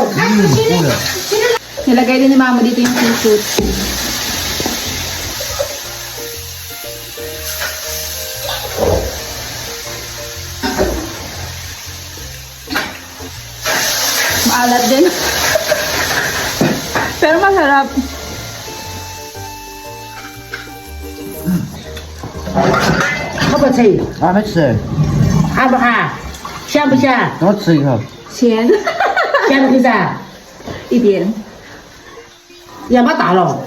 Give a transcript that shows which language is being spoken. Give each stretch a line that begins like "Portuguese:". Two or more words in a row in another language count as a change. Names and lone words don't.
Filipino: Nilagay din ni mama dito yung seafood. Maalat din. Pero masarap.
Chinese: 好不好吃？还没吃，好不好？香不香？我吃一口。咸。香不香？一点。要把大了。